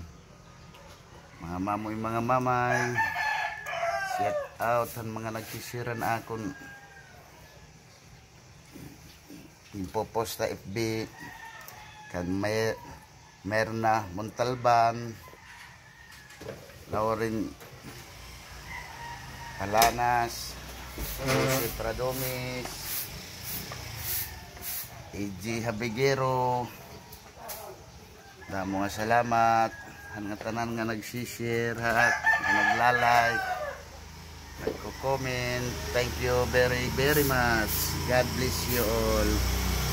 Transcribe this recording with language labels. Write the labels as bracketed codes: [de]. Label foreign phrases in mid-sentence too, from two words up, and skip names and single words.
[war] Mga mamoy, mga mamay, [en] shout out [war] ang mga nagsisiran akon impopost na FB kan meron na Montalban Lauren Alanas Jose Pradomis AG Habigero. Damo nga salamat ang tanan nga nagsishare ha, nga naglalike, nagko-comment. [en] Thank you very much. God bless you all.